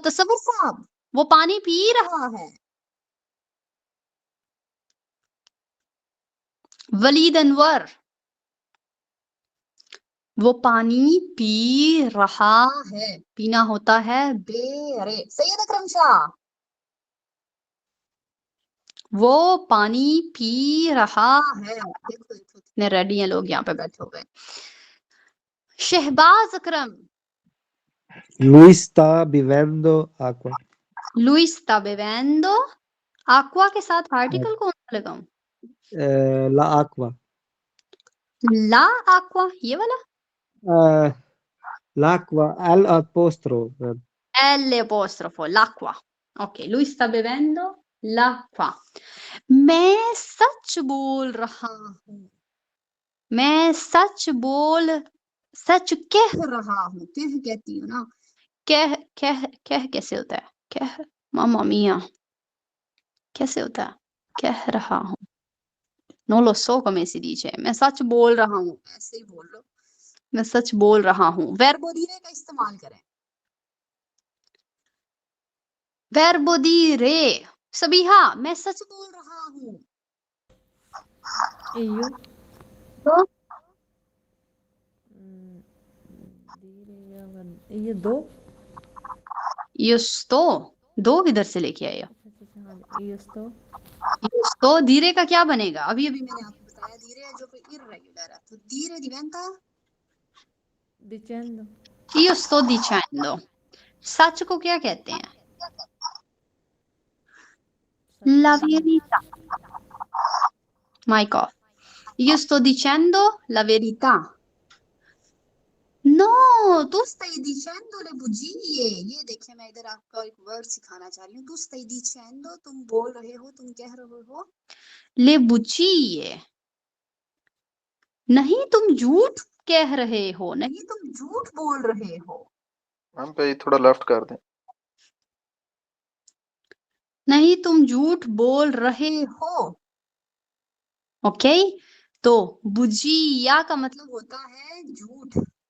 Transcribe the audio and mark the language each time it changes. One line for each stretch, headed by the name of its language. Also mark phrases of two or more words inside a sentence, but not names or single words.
Hindi: तसव्वुर साहब, वो पानी पी रहा है। वलीद अनवर, वो पानी पी रहा है, पीना होता है बेरे। सैयद अकरम शाह, वो पानी पी रहा है। देखो देखो कितने रेडी हैं लोग यहाँ पे बैठे हुए। शहबाज अकरम,
Italian: Lui sta bevendo acqua. lui sta bevendo acqua
Hindi: के साथ आर्टिकल कौन सा लगाऊं?
Italian: La acqua. la aqua,
Hindi: ये वाला
Italian: L'acqua, l'apostrofo. L apostrofo, l'acqua। Ok, lui sta bevendo l'acqua.
Hindi: मैं सच बोल रहा हूँ। मैं सच कह रहा हूँ। कह कहती हूँ ना। कह कैसे होता है? कह,
Italian: mamma mia,
Hindi: कैसे होता है? कह रहा हूँ।
Italian: Non lo so come si dice.
Hindi: मैं सच बोल रहा हूँ। ऐसे ही बोल लो। मैं सच बोल रहा हूँ।
Italian: verbo dire
Hindi: का इस्तेमाल करें।
Italian: verbo dire.
Hindi: सबीहा, मैं सच बोल रहा हूँ।
Italian: io
Hindi: तो
Italian: io do io sto,
Hindi: दो किधर से लेके आए हो?
Italian: हाँ io sto
Hindi: तो धीरे का क्या बनेगा? अभी मैंने आपको बताया धीरे है जो कि इर्रेगुलर है, तो
Italian: dire diventa dicendo io sto dicendo। सच को क्या कहते हैं? La verità।
English: Mic off।
Italian: Io sto dicendo la verità। No, tu stai dicendo le bugie।
Hindi: ये देखिए, मैं इधर आपको एक वर्ड सिखाना चाह रही हूँ।
Italian: tu stai dicendo,
Hindi: तुम बोल रहे हो, तुम कह रहे हो
Italian: le bugie।
Hindi: नहीं तुम झूठ कह रहे हो, नहीं तुम झूठ बोल रहे हो। मैम पे थोड़ा लेफ्ट कर दें। नहीं तुम झूठ बोल रहे हो। ओके, तो बुजिया का मतलब होता है झूठ।